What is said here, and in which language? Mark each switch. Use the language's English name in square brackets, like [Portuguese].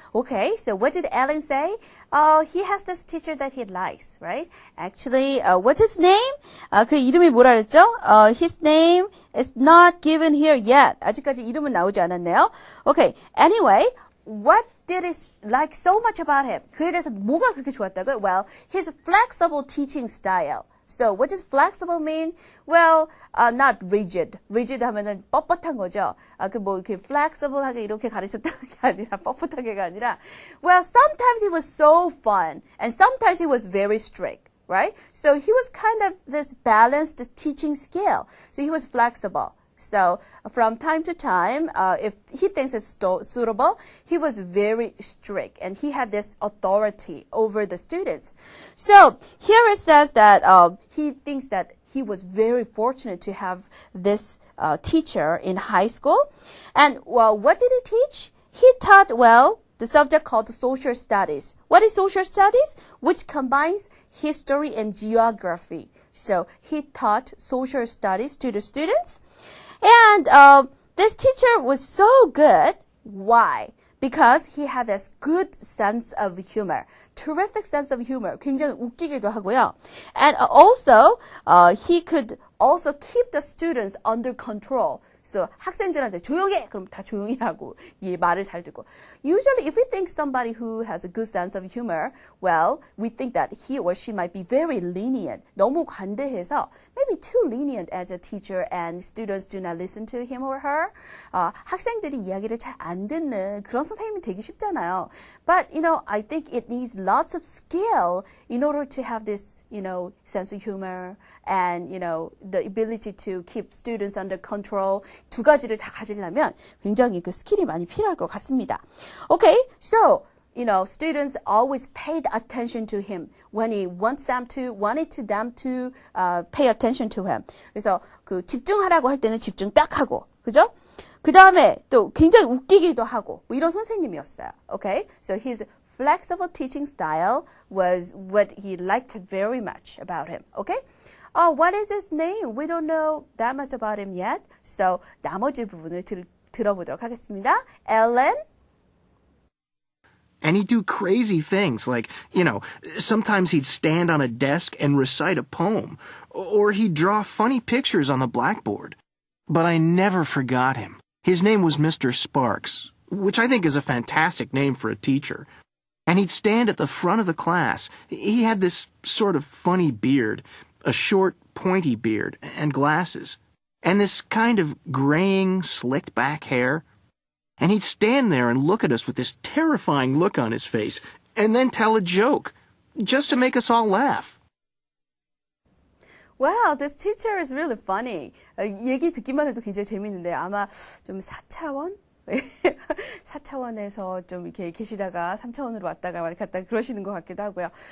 [English] Okay, so what did Ellen say? He has this teacher that he likes, right? Actually, what's his name? [Korean] 그 이름이 뭐라 그랬죠? [English] His name is not given here yet. [Korean] 아직까지 이름은 나오지 않았네요. [English] Okay, anyway, what did he like so much about him? [Korean] 그에 대해서 뭐가 그렇게 좋았다고요? [English] Well, his flexible teaching style. So what does flexible mean? Well, not rigid. [Korean] Rigid 하면은 뻣뻣한 거죠. 이렇게 flexible하게 이렇게 가르쳤다는 게 아니라 뻣뻣하게가 아니라. [English] Well, sometimes he was so fun, and sometimes he was very strict, right? So he was kind of this balanced teaching skill. So he was flexible. So from time to time, if he thinks it's suitable, he was very strict and he had this authority over the students. So here it says that he thinks that he was very fortunate to have this teacher in high school. And well, what did he teach? He taught, well, the subject called social studies. What is social studies? Which combines history and geography. So he taught social studies to the students. And this teacher was so good. Why? Because he had this good sense of humor. Terrific sense of humor. [Korean] 굉장히 웃기기도 하고요. [English] And also, he could also keep the students under control. [Korean] So 학생들한테 조용해! 그럼 다 조용히 하고 이 말을 잘 듣고. [English] Usually if we think somebody who has a good sense of humor, well, we think that he or she might be very lenient. [Korean] 너무 관대해서 [English] maybe too lenient as a teacher and students do not listen to him or her. [Korean] 학생들이 이야기를 잘 안 듣는 그런 선생님이 되기 쉽잖아요. [English] But, you know, I think it needs lots of skill in order to have this, you know, sense of humor and, you know, the ability to keep students under control. [Korean] 두 가지를 다 가지려면 굉장히 그 스킬이 많이 필요할 것 같습니다. Okay, so [English] students always paid attention to him when he wanted them to pay attention to him. [Korean] 그래서 그 집중하라고 할 때는 집중 딱 하고, 그죠? 그 다음에 또 굉장히 웃기기도 하고, 뭐 이런 선생님이었어요. [English] Okay? So his flexible teaching style was what he liked very much about him. Okay? What is his name? We don't know that much about him yet. [Korean] So 나머지 부분을 들어보도록 하겠습니다. [English] Alan. And he'd do crazy things like, sometimes he'd stand on a desk and recite a poem, or he'd draw funny pictures on the blackboard. But I never forgot him. His name was Mr. Sparks, which I think is a fantastic name for a teacher. And he'd stand at the front of the class. He had this sort of funny beard, a short, pointy beard, and glasses, and this kind of graying, slicked-back hair. And he'd stand there and look at us with this terrifying look on his face, and then tell a joke, just to make us all laugh. Wow, this teacher is really funny. [Korean] 얘기 듣기만 해도 굉장히 재밌는데 아마 좀 4차원? 4차원에서 좀 이렇게 계시다가 3차원으로 왔다가 갔다 그러시는 것 같기도 하고요.